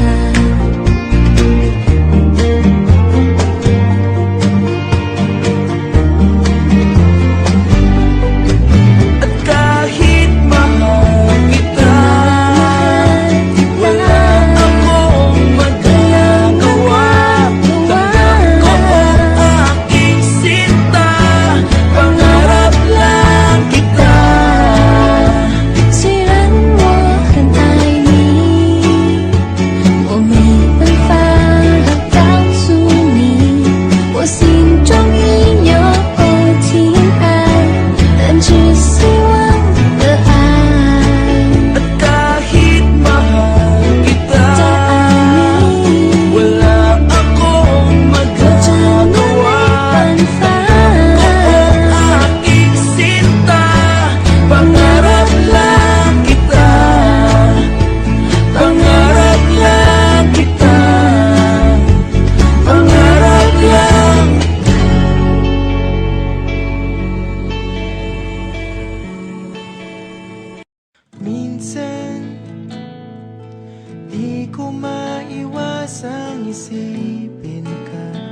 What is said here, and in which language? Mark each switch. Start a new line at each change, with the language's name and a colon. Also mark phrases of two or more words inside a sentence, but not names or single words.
Filipino: At kahit mahal kita, wala akong magagawa. Tanggap ko ang aking sinta, pangarap lang kita.
Chinese: 虽然我很爱你，我没办法告诉你，我心中已有情爱，但只希望的爱。
Filipino: At kahit mahal kita,
Chinese: 再爱你，
Filipino: wala akong
Chinese: 我真的
Filipino: magagawa.
Chinese: 没办法。
Filipino: Aking sinta, pangarap lang kita. Pangarap lang kita. Pangarap lang. Minsan, di ko maiwasang isipin ka.